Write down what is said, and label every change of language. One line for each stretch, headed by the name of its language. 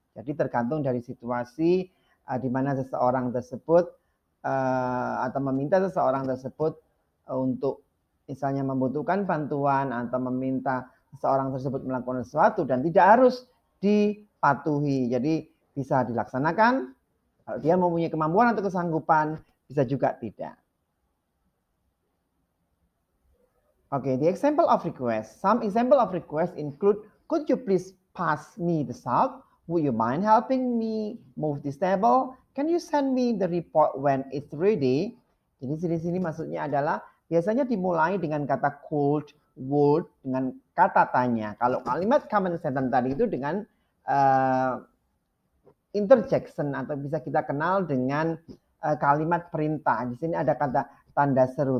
Indonesian: Jadi tergantung dari situasi di mana seseorang tersebut atau meminta seseorang tersebut untuk misalnya membutuhkan bantuan atau meminta seseorang tersebut melakukan sesuatu dan tidak harus dipatuhi. Jadi bisa dilaksanakan kalau dia mempunyai kemampuan atau kesanggupan, bisa juga tidak.
English: Okay, the example of request. Some example of request include, could you please pass me the salt? Would you mind helping me move this table? Can you send me the report when it's ready?
Indonesian: Jadi di sini maksudnya adalah biasanya dimulai dengan kata could, would, dengan kata tanya. Kalau kalimat command sentence tadi itu dengan interjection atau bisa kita kenal dengan kalimat perintah. Di sini ada kata tanda seru.